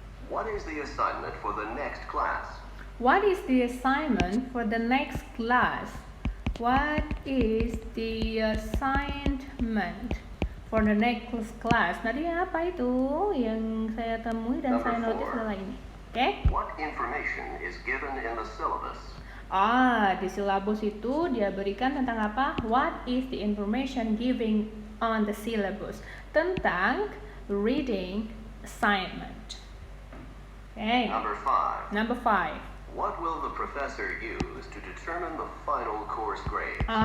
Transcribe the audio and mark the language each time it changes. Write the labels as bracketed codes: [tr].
[en] What is the assignment for the next class? What is the assignment for the next class? What is the assignment for the next class? [id] Tadi apa itu yang saya temui dan saya notice adalah ini. Oke? [en] What information is given in the syllabus? [id] Di silabus itu dia berikan tentang apa? [en] What is the information given on the syllabus? [id] Tentang reading assignment. [en] Okay. Number 5. What will the professor use to determine the final course grade?